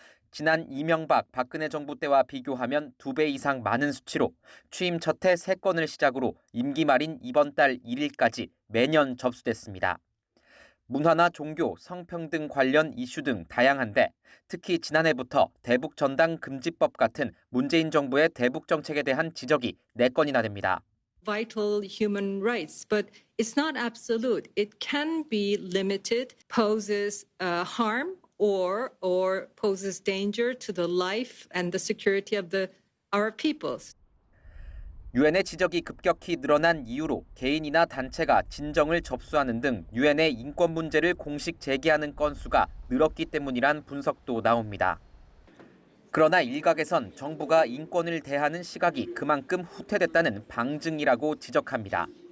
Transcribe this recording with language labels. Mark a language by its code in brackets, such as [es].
[ko] 지난 이명박, 박근혜 정부 때와 비교하면 2배 이상 많은 수치로 취임 첫 해 3건을 시작으로 임기 말인 이번 달 1일까지 매년 접수됐습니다. 문화나 종교, 성평등 관련 이슈 등 다양한데 특히 지난해부터 대북전당 금지법 같은 문재인 정부의 대북 정책에 대한 지적이 4건이나 됩니다. [en] Vital human rights, but it's not absolute. It can be limited, poses harm or poses danger to the life and the security of our peoples. [ko] 유엔의 지적이 급격히 늘어난 이유로 개인이나 단체가 진정을 접수하는 등 유엔의 인권 문제를 공식 제기하는 건수가 늘었기 때문이란 분석도 나옵니다. 그러나 일각에선 정부가 인권을 대하는 시각이 그만큼 후퇴됐다는 방증이라고 지적합니다.